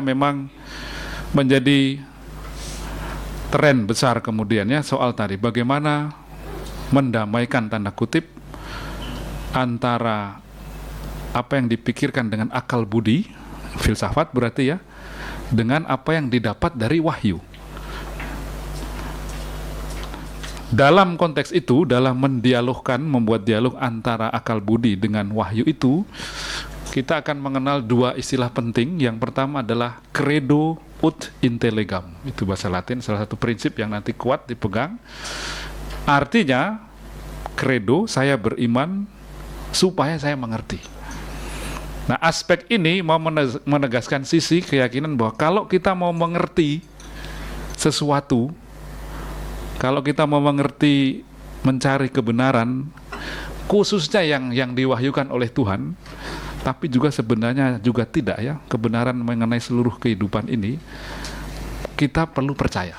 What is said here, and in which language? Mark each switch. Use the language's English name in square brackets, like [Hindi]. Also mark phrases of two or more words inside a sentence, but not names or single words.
[Indonesian] Memang menjadi tren besar kemudiannya soal tadi bagaimana mendamaikan tanda kutip antara apa yang dipikirkan dengan akal budi, filsafat berarti ya, dengan apa yang didapat dari wahyu. Dalam konteks itu, dalam mendialogkan, membuat dialog antara akal budi dengan wahyu itu, kita akan mengenal dua istilah penting. Yang pertama adalah [Latin] credo ut intellegam. [Indonesian] Itu bahasa Latin, salah satu prinsip yang nanti kuat dipegang. Artinya, credo, saya beriman supaya saya mengerti. Nah, aspek ini mau menegaskan sisi keyakinan bahwa kalau kita mau mengerti sesuatu, kalau kita mau mengerti, mencari kebenaran, khususnya yang diwahyukan oleh Tuhan, tapi juga sebenarnya juga tidak ya, kebenaran mengenai seluruh kehidupan ini, kita perlu percaya.